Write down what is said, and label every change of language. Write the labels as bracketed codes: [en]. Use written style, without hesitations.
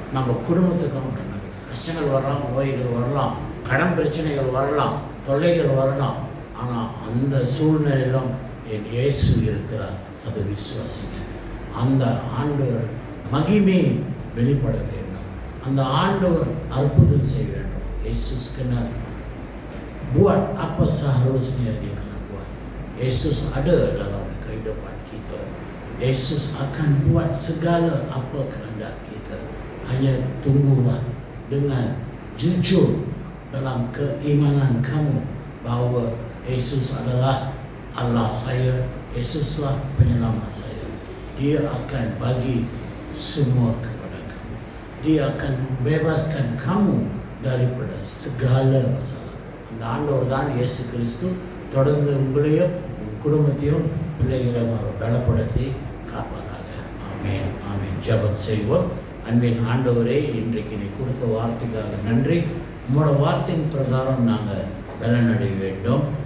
[ta] நம்ம குடும்பத்துக்கும் அந்த நம்பிக்கை. கஷ்டங்கள் வரலாம், நோய்கள் வரலாம், கடன் பிரச்சனைகள் வரலாம், தொல்லைகள் வரலாம். ஆனால் அந்த சூழ்நிலையிலும் என் இயேசு இருக்கிறார். அது விசுவாசிங்க. அந்த ஆண்டவர் மகிமை வெளிப்பட வேண்டும். அந்த ஆண்டவர் அற்புதம் செய்ய வேண்டும். [ms] Yesus kena buat apa seharusnya dia kena buat. Yesus ada dalam kehidupan kita. Yesus akan buat segala apa kehendak kita. Hanya tunggulah dengan jujur dalam keimanan kamu bahawa Yesus adalah Allah saya, Yesuslah penyelamat saya. Dia akan bagi semua kepada kamu. Dia akan membebaskan kamu daripada segala masalah. [ta] அந்த ஆண்டவர் தான் இயேசு கிறிஸ்து. தொடர்ந்து உங்களையும் குடும்பத்தையும் பிள்ளைகளையும் அவர் பலப்படுத்தி காப்பாராக. ஆமென், ஆமென். ஜெபம் செய்வோம். அன்பின் ஆண்டவரே, இன்றைக்கு நீ கொடுத்த வார்த்தைக்காக நன்றி. உங்களோட வார்த்தையின் பிரகாரம் நாங்கள் பலனடைய வேண்டும்.